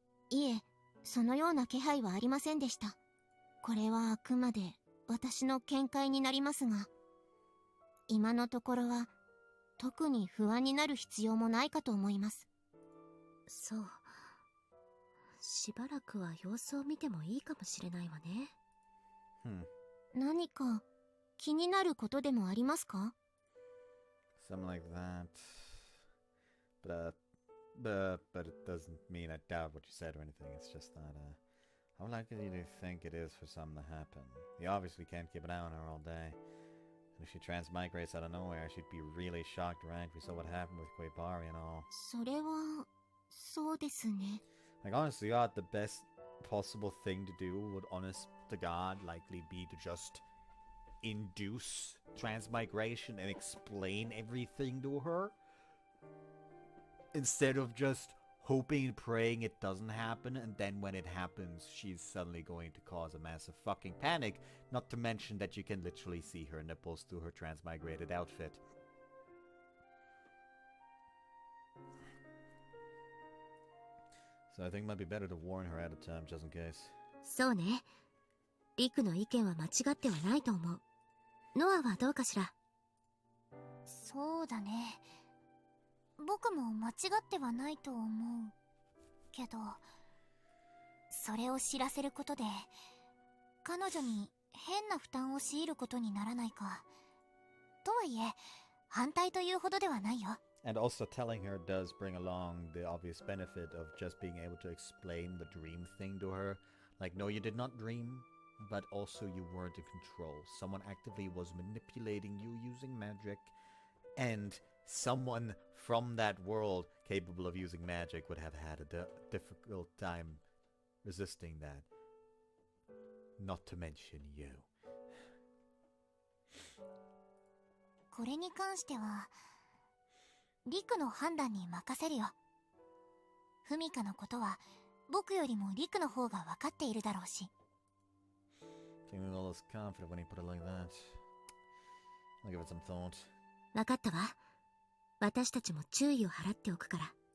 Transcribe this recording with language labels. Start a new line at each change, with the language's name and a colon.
Japanese: いえ、そのような気配はありませんでした。これはあくまで私の見解になりますが、今のところは特に不安になる必要もないかと思います。そう。しばらくは様子を見てもいいかもしれないわね。何か気になることでもありますか？
English: Something like that. But it doesn't mean I doubt what you said or anything. It's just that, how likely do you think it is for something to happen? You obviously can't keep an eye on her all day. And if she transmigrates out of nowhere, she'd be really shocked, right? We saw what happened with Barbarian and all.
Japanese: それはそうですね。
English: Like, honestly, God, the best possible thing to do would, honest to God, likely be to just induce transmigration and explain everything to her. Instead of just hoping and praying it doesn't happen, and then when it happens, she's suddenly going to cause a massive fucking panic. Not to mention that you can literally see her nipples through her transmigrated outfit. So I think it might be better to warn her ahead of time, just in case.
Japanese: そうね。リクの意見は間違ってはないと思う。ノアはどうかしら？そうだね。僕も間違ってはないと思うけど、それを知らせることで彼女に変な負担を強いることにならないか。とはいえ反対というほどではないよ。
English: And also telling her does bring along the obvious benefit of just being able to explain the dream thing to her. Like, no, you did not dream, but also you weren't in control. Someone actively was manipulating you using magic, and someone from that world capable of using magic would have had a difficult time resisting that. Not to mention you.
Japanese: これに関してはリクの判断に任せるよ。フミカのことは僕よりもリクの方が分かっているだろうし。
English: Seeming all this confident when you put it like that. I'll give it some thought.
Japanese: 分かったわ。私たちも注意を払っておくから。